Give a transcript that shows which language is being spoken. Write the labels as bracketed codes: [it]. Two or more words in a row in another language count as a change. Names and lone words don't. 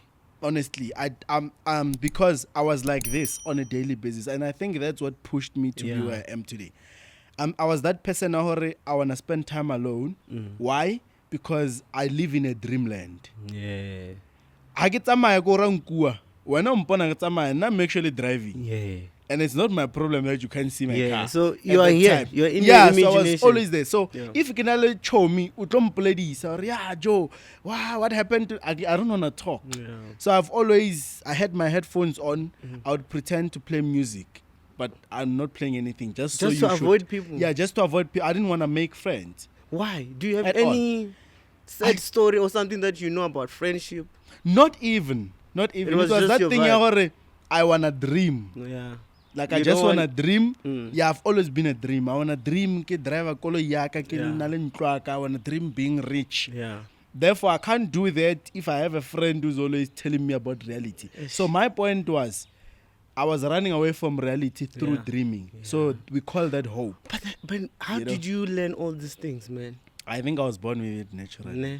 [en] Honestly, because I was like this on a daily basis, and I think that's what pushed me to be where I am today. I was that person I want to spend time alone. Why? Because I live in a dreamland. Yeah. I get [tn] tsamaya go rankua. [en] When I'm I'm actually driving. Yeah. And it's not my problem that you can't see my car. So you are here. Time. You are in your imagination. So I was always there. So if you can only show me, or yeah, Joe, wow, what happened to? I don't want to talk. So I had my headphones on. I would pretend to play music, but I'm not playing anything. Just so to avoid people. Yeah, just to avoid people. I didn't want to make friends. Why? Do you have At any sad story or something that you know about friendship? Not even. It was that thing. I wanna dream. Yeah. Like I just wanna dream. Yeah, I've always been a dream. I wanna dream [tn] ke drive a kolo yaka ke na le ntlo. [en] I wanna dream being rich. Yeah. Therefore, I can't do that if I have a friend who's always telling me about reality. So my point was, I was running away from reality through dreaming. So we call that hope. But how did you learn all these things, man? I think I was born with it naturally.